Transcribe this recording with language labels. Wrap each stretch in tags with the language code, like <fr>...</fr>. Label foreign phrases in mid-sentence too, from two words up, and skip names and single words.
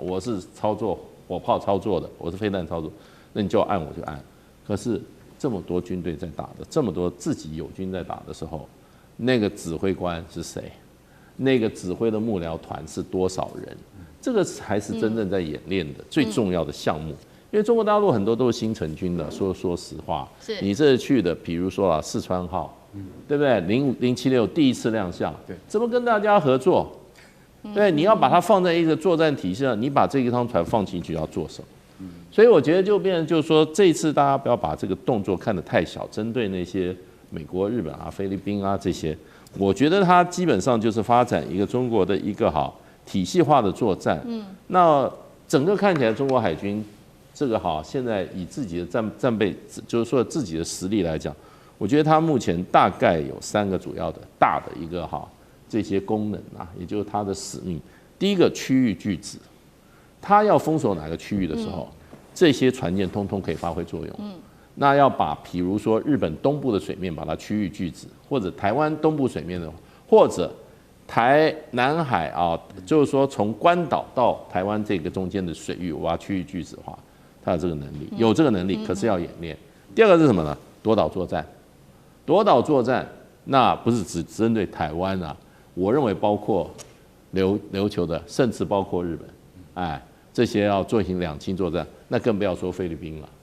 <zh>我是操作火炮操作的，我是飛彈操作，那你叫我按我就按。可是這麼多軍隊在打的，這麼多自己友軍在打的時候，那個指揮官是誰？那個指揮的幕僚團是多少人？這個才是真正在演練的最重要的項目。因為中國大陸很多都是新成軍的，說實話，你這去的，比如說四川號，對不對？076第一次亮相，怎麼跟大家合作？對，你要把它放在一個作戰體系上，你把這一艘船放進去要做什麼？所以我覺得就變成就是說，這一次大家不要把這個動作看得太小，針對那些美國、日本啊、菲律賓啊這些，我覺得它基本上就是發展一個中國的一個體系化的作戰。那整個看起來中國海軍這個現在以自己的戰備，就是說自己的實力來講，我覺得它目前大概有3個主要的大的一個這些功能啊，也就是它的使命。第一個區域拒止，它要封鎖哪個區域的時候，這些船艦通通可以發揮作用。那要把，比如說日本東部的水面把它區域拒止，或者台灣東部水面的，或者南海就是說從關島到台灣這個中間的水域，我把它區域拒止的話，它有這個能力，有這個能力，可是要演練。第二個是什麼呢？奪島作戰。奪島作戰，那不是只針對台灣啊，我認為包括琉球的，甚至包括日本，這些要進行兩棲作戰，那更不要說菲律賓了。</zh>